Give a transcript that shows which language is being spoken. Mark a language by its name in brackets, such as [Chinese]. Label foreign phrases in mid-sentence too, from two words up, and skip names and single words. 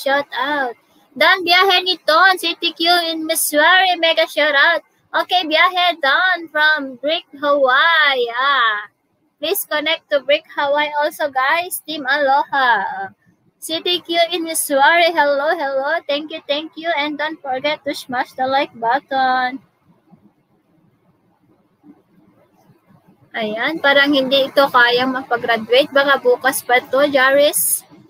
[English] Shout out. [Filipino] Dan, biyahe ni Ton, CTQ in Missouri. [English] Mega shout out. Okay, biyahe Don from Brick, Hawaii. Yeah. Please connect to Brick, Hawaii also, guys. Team Aloha. CTQ in Missouri. Hello, hello. Thank you. And don't forget to smash the like button. [Filipino] Ayan, parang hindi ito kayang mapag-graduate. Baka bukas pa to, Jaris.